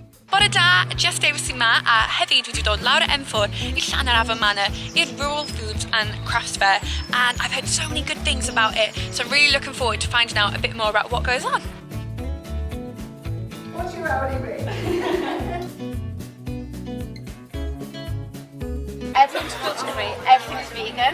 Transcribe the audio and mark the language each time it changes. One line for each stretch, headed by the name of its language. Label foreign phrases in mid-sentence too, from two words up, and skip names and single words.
Welsh: Bore da, Jess Davies yma, a heddi dwi wedi dod lawr y M4 I Llanyrafon Manor i'r Rural Foods and Crafts Fair,
English: and I've heard so many good things about it, so I'm really looking forward to finding out a bit more about what goes on. What's your hourly rate? Everything's gluten-free, everything's vegan.